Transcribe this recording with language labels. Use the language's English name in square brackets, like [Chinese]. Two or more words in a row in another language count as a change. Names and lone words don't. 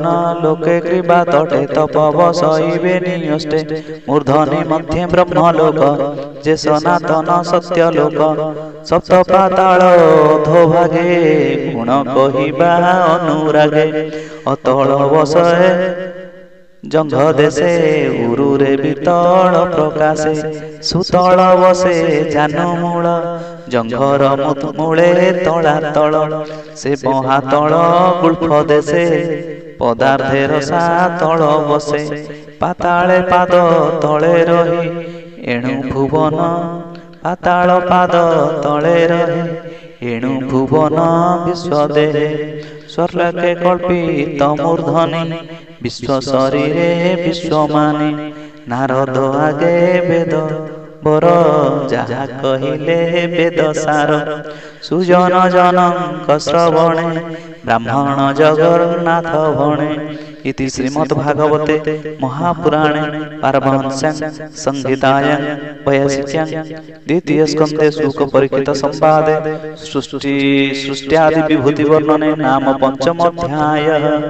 [Odia] ଲୋକେ କୃପା ତଟେ ତପ ବସଇବେ ନିୟଷ୍ଟେ ମୂର୍ଦ୍ଧନି ମଧ୍ୟେ ବ୍ରହ୍ମଲୋକ ଜେ ସନାତନ ସତ୍ୟ ଲୋକ ସପ୍ତ ପାତାଳ ଅଧୋଭାଗେ ଗୁଣ କହିବା ଅନୁରାଗେ ଅତଳ ବସଏ ଜଂଘ ଦେଶେ ଉରୁରେ ବିତଳ ପ୍ରକାଶେ ସୁତଳ ବସେ ଜାନମୂଳ ଜଂଘର ମୂଳେ ତଳା ତଳ ସେ ମହାତଳ ଗୁଲ୍ଫ ଦେଶେ ପଦାର୍ଥେ ରସା ତଳ ବସେ ପାତାଳେ ପାଦ ତଳେ ରହୀ ଏଣୁ ଭୁବନ ପାତାଳ ପାଦ ତଳେ ରହୀ ଏଣୁ ଭୁବନ ବିଶ୍ୱ ଦେହେ ସ୍ୱର୍ଲୋକେ କଳ୍ପିତ ମୂର୍ଦ୍ଧନି ବିଶ୍ୱ ଶରୀରେ ବିଶ୍ୱମାନି ନାରଦ ଆଗେ ବେଦ ବର ଜହା କହିଲେ ବେଦ ସାର ସୁଜନ ଜନକ ଶ୍ରବଣେ ବ୍ରାହ୍ମଣ ଜଗନ୍ନାଥ ଭଣେ [Sanskrit] इति श्रीमद्भागवते महापुराणे पारमहंस्यां संहितायां वैयासिक्यां द्वितीय स्कन्धे शुक परीक्षित संवादे सृष्ट्यादि विभूति वर्णने नाम पंचमोऽध्यायः।